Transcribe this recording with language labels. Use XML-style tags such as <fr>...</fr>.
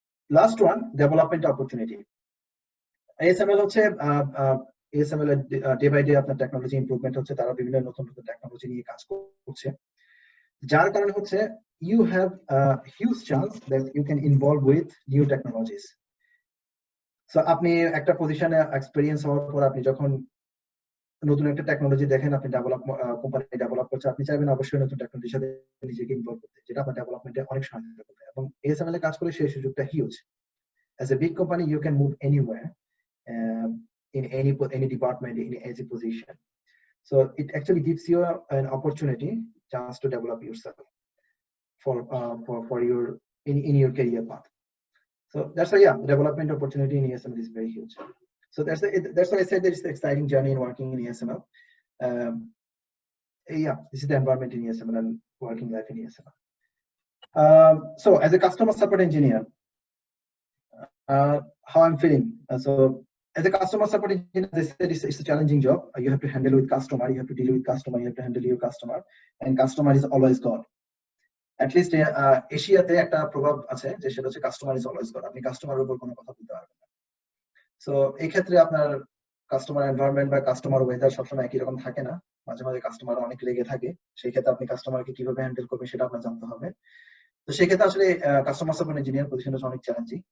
<bn>Last one, development opportunity. ASML হচ্ছে ASML এর day by day আপনার টেকনোলজি ইমপ্রুভমেন্ট হচ্ছে, তারা বিভিন্ন নতুন টেকনোলজি নিয়ে কাজ করছে, যার কারণে হচ্ছে</bn> <en>you have a huge chance that you can involve with new technologies.</en> <bn>So আপনি একটা পজিশনে এক্সপেরিয়েন্স হওয়ার পর আপনি যখন নতুন একটা টেকনোলজি দেখেন, আপনি কোম্পানি ডেভেলপ করছে, আপনি চাইবেন অবশ্যই নতুন টেকনোলজির সাথে নিজেকে ইনভলভ করতে, যেটা আপনার ডেভেলপমেন্টে অনেক সহায়তা করবে। এবং ASML এ কাজ করে সেই সুযোগটা huge.</bn> <en>As a big company, you can move anywhere, in any department, in any position. So it actually gives you an opportunity, chance to develop yourself for your in your career path. So that's why, yeah, development opportunity in ASML is very huge. So that's why I said it's an exciting journey in working in ASML. Yeah, this is the environment in ASML and working life in ASML. So as a customer support engineer, how I'm feeling. So as a customer support engineer, they said it's a challenging job. You have to handle with customer, you have to deal with customer, you have to handle your customer, and customer is always God. At least</en> <bn>এশিয়াতে একটা প্রভাব আছে যে সেটা হচ্ছে customer is always god. আপনি কাস্টমারের উপর কোনো কথা বলতে পারবেন না। সো এই ক্ষেত্রে আপনার কাস্টমার এনভায়রনমেন্ট বা কাস্টমার ওয়েদার সবসময় একই রকম থাকে না, মাঝে মাঝে কাস্টমার অনেক রেগে থাকে। সেই ক্ষেত্রে আপনি কাস্টমারকে কিভাবে হ্যান্ডেল করবেন সেটা আপনার জানতে হবে। তো সেই ক্ষেত্রে আসলে কাস্টমার সাপোর্ট ইঞ্জিনিয়ার পজিশনটা অনেক চ্যালেঞ্জিং।</bn>